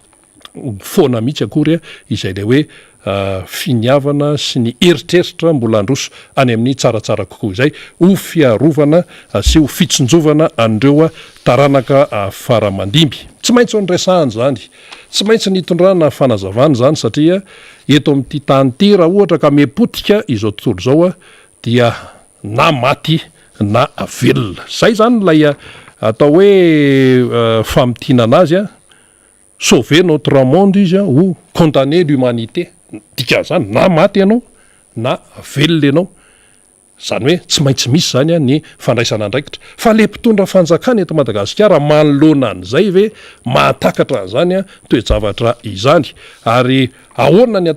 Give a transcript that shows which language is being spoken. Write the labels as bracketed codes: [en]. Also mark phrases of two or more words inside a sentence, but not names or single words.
[mg] foana mihitsy akory izay le hoe finiavana sy ny eritreritra mbola androso any amin'ny tsaratsara kokoa izay ho fiarovana sy ho fitsonjovana andreo taranaka faramandimby tsy maintsy nyresahany zany tsy maintsy nitondrana fanazavana zany satria eto amin'ity tany ty raha ohatra ka mepotika izao tontolo zao dia na maty na velona zay zany lay atao hoe famitinana azy [fr] sauver notre monde [mg] izy [fr] ou condamner l'humanité [mg] dika zany na maty ianao na velona ianao zany hoe tsy maintsy misy zany ny fandraisana andraikitra fa le mpitondra fanjakana eto Madagasikara manoloana an'izay ve mahatakatra an'izany toe-javatra izany ary ahoana ny